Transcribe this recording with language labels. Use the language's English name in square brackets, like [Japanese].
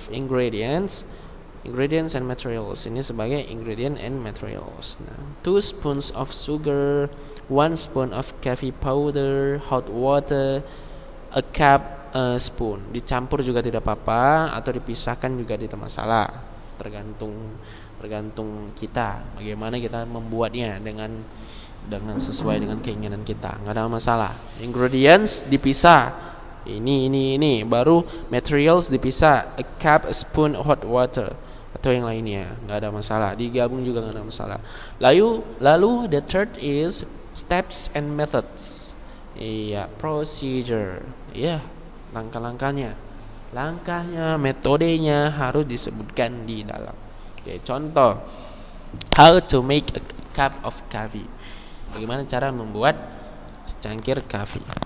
[English] Ingredients and materials. [Indonesian] Ini sebagai [English] ingredient and materials. Nah, 2 spoons of sugar, 1 spoon of coffee powder, hot water, a cup, spoon. [Indonesian] Dicampur juga tidak apa-apa, atau dipisahkan juga tidak masalah. Tergantung kita bagaimana kita membuatnya dengan sesuai dengan keinginan kita. Nggak ada masalah. Ingredients dipisah. Ini baru materials dipisah. [English] A cup, a spoon, hot water [Indonesian] atau yang lainnya, nggak ada masalah. Digabung juga nggak ada masalah. [English] Lalu the third is steps and methods. [Indonesian] Iya, procedure. Iya, langkahnya, metodenya harus disebutkan di dalam. [English] Oke, contoh, how to make a cup of coffee. [Indonesian] Bagaimana cara membuat secangkir kopi.